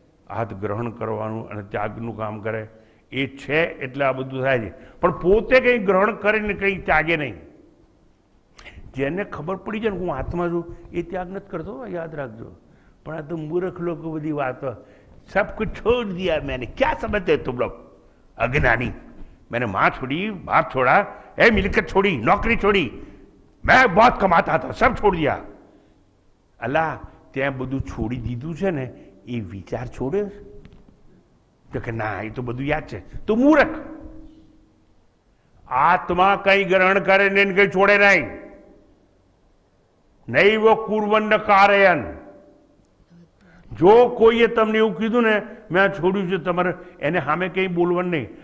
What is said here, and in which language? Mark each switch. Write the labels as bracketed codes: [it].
[gu] હાથ ગ્રહણ કરવાનું અને ત્યાગનું કામ કરે. એ છે એટલે આ બધું થાય છે. પણ પોતે કંઈ ગ્રહણ કરીને કંઈ ત્યાગે નહીં. જેને ખબર પડી જાય ને હું આત્મા છું, એ ત્યાગ નથી કરતો, યાદ રાખજો. પણ આ તો મૂર્ખ લોકો બધી વાતો, [hi] સબ કુછ છોડ દિયા मैंने, क्या समझते तुम लोग? अज्ञानी. मैंने माँ छोड़ी, बाप छोड़ा, ए मिलकत छोड़ी, नौकरी छोड़ी, मैं बहुत कमाता था, सब छोड़ दिया. [gu] अल्लाह ત્યાં બધું છોડી દીધું છે ને, એ વિચાર છોડ્યો તો કે ના, એ તો બધું યાદ છે. તો મૂર્ખ. આત્મા કંઈ ગ્રહણ કરે ને કંઈ છોડે નહીં. [sa] નૈવ કુર્વન્ન કારયન. [gu] જો કોઈએ તમને એવું કીધું ને મેં આ છોડ્યું છે, તમારે એને સામે કંઈ બોલવાનું નહીં.